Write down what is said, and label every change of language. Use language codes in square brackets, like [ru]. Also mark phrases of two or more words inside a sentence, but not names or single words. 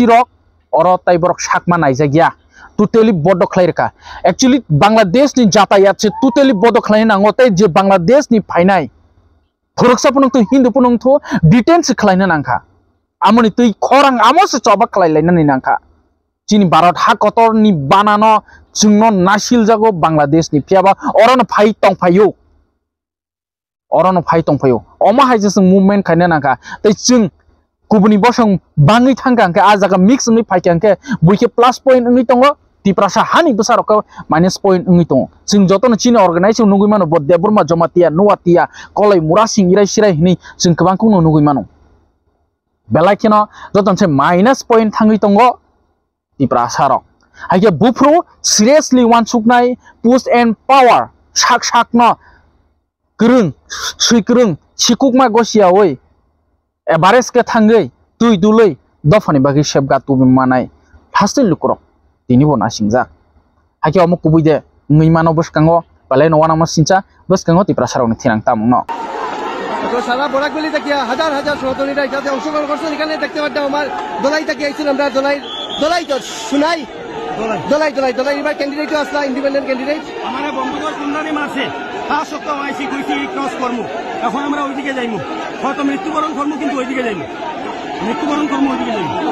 [trp] rok orotai borok sakma naijagya totally bodo khlairka actually Bangladesh ni jatayat se totally bodo khlaina ngotai je Bangladesh ni phainai thoroksa punung tu Hindu punung thu detain se khlaina nangkha amoni tui khorang amos choba khlailai nani nangkha chini Bharat hakotor ni banano jungno nasil jago Bangladesh ni phiaba orono phai tongphayo oma haijasung movement khaina nangkha tai jung kubuni bosong bangi thangkangke ajaga mix ngi phaikangke buike [en] plus point [trp] ngi tongo Tripura sa hani besarok [en] minus point [trp] ngi tongo jung jotono chini organization nugui mano bodde burma jomatia nuatia kolai murasing irai sirai hini jung kabangku no nugui mano belaikeno joton se [en] minus point [trp] thangi tongo Tripura sarok haike bufru seriously wansuknai [en] push and power [trp] sak no kereng sikukma gosia oi ebares ke thangai tui dulei dofani bagi sebga tu manai hasil lukrok tini bona singjak haike omo kubuide ngui mano boskango balai no wana masincha boskango Tripura sarok ni thinang tamno [bn] তো সারা বরাকবেলি থেকে হাজার সহযোগীরা এটাতে অংশগ্রহণ করছেন এখানে দেখতে পাচ্ছেন আমার দোলাই থেকে আইছেন আমরা দোলাই তো শুনাই দোলাই এবার ক্যান্ডিডেটও আসলা [en] independent candidate [bn] আমার বন্ধুদের কুন্ডানি মারছে 5 সপ্তাহ আইসি কইছি ক্রস করমু এখন আমরা ওইদিকে যাইমু হয়তো মৃত্যুবরণ করমু কিন্তু ওইদিকে যাইমু ওইদিকে যাইমু